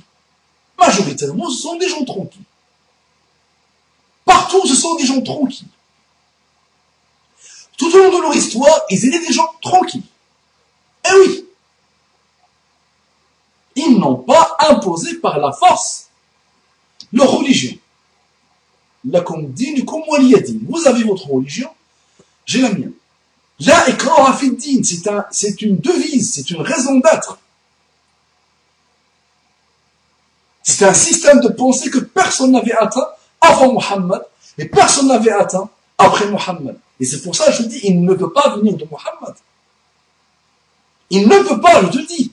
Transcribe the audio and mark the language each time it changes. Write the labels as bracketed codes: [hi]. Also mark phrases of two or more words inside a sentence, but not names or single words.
[fr] Majoritairement, ce sont des gens tranquilles. Partout, ce sont des gens tranquilles. Tout au long de leur histoire, ils étaient des gens tranquilles. Eh oui. Ils n'ont pas imposé par la force leur religion. [ar] لكم دينكم ولي دين. [fr] Vous avez votre religion, j'ai la mienne. [ar] لا إكراه في الدين, [fr] c'est une devise, c'est une raison d'être. C'est un système de pensée que personne n'avait atteint avant Muhammad et personne n'avait atteint après Muhammad. Et c'est pour ça que je dis, il ne peut pas venir de Muhammad. Il ne peut pas, je te dis.